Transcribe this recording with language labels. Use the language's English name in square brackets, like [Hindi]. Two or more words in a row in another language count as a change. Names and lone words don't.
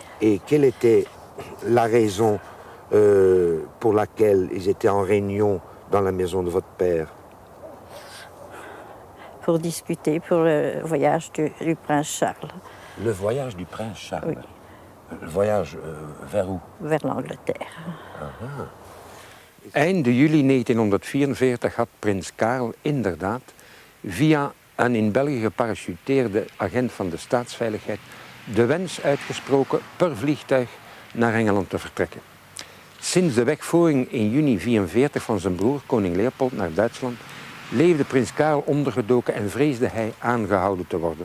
[French] Et quelle était la raison pour laquelle ils étaient en réunion dans la maison de votre père? Pour discuter pour le voyage du prince Charles. Le voyage du prince Charles? Oui. Le voyage vers où? Vers l'Angleterre. [Dutch] Eind juli 1944 had prins Karel inderdaad via een in België geparachuteerde agent van de staatsveiligheid de wens uitgesproken per vliegtuig naar Engeland te vertrekken. Sinds de wegvoering in juni 1944 van zijn broer, koning Leopold, naar Duitsland, leefde prins Karel ondergedoken en vreesde hij aangehouden te worden.